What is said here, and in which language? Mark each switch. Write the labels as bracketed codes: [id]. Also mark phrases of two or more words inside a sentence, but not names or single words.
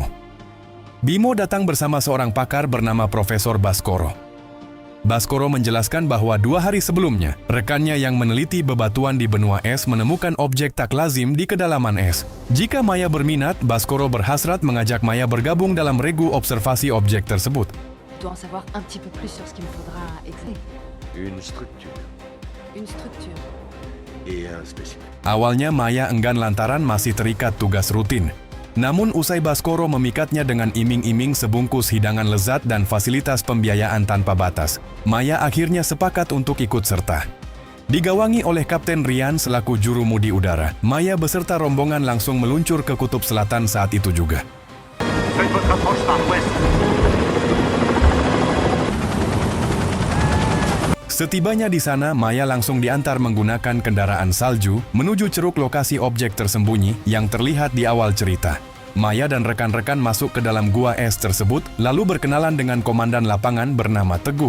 [id] Bimo datang bersama seorang pakar bernama Profesor Baskoro. Baskoro menjelaskan bahwa 2 hari sebelumnya, rekannya yang meneliti bebatuan di benua es menemukan objek tak lazim di kedalaman es. Jika Maya berminat, Baskoro berhasrat mengajak Maya bergabung dalam regu observasi objek tersebut. [fr] Je dois en savoir un petit peu plus sur ce qu'il me faudra examiner. Une structure Une structure. et un spécimen. [id] Awalnya Maya enggan lantaran masih terikat tugas rutin. Namun usai Baskoro memikatnya dengan iming-iming sebungkus hidangan lezat dan fasilitas pembiayaan tanpa batas, Maya akhirnya sepakat untuk ikut serta. Digawangi oleh Kapten Rian selaku jurumudi udara, Maya beserta rombongan langsung meluncur ke Kutub Selatan saat itu juga. [fr] Faites votre approche par l'ouest. [id] Setibanya di sana, Maya langsung diantar menggunakan kendaraan salju menuju ceruk lokasi objek tersembunyi yang terlihat di awal cerita. Maya dan rekan-rekan masuk ke dalam gua es tersebut, lalu berkenalan dengan komandan lapangan bernama Teguh.